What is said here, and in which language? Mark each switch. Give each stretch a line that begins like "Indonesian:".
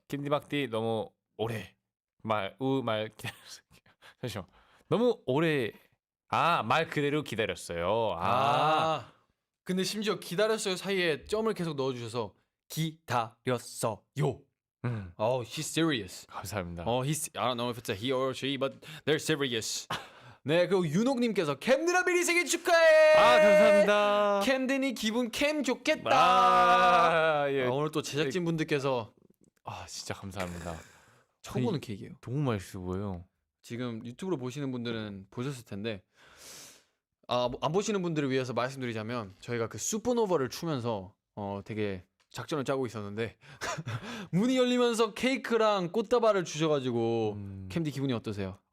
Korean: 김디박디 너무 오래 말 기다렸어요. 잠시만 너무 오래 말 그대로 기다렸어요. 근데 심지어 기다렸어요 사이에 점을 계속 넣어주셔서 기다렸어요.
English: He's serious.
Korean: 감사합니다.
English: I don't know if it's a he or she, but they're serious.
Korean: 네, 그리고 윤옥님께서 캠드라 미리 생일 축하해. 감사합니다. 캠드니 기분 캠 좋겠다. 예. 오늘 또 제작진 분들께서 진짜 감사합니다. 처음 보는 케이크예요. 너무 맛있어 보여요. 지금 유튜브로 보시는 분들은 보셨을 텐데 안 보시는 분들을 위해서 말씀드리자면 저희가 그 슈퍼노바를 추면서 되게 작전을 짜고 있었는데 문이 열리면서 케이크랑 꽃다발을 주셔가지고 캠디 기분이 어떠세요?